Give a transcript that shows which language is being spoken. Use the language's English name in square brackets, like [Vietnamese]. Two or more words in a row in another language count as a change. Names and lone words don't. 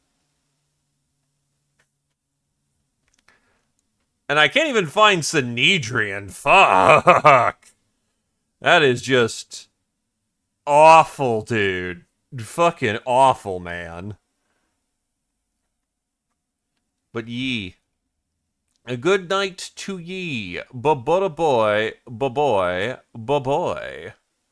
[English] And I can't even find Synedrian. Fuck. That is just awful, dude. fucking awful, man. But ye. A good night to ye. Ba-ba-da-boy. Ba-boy. Ba-boy.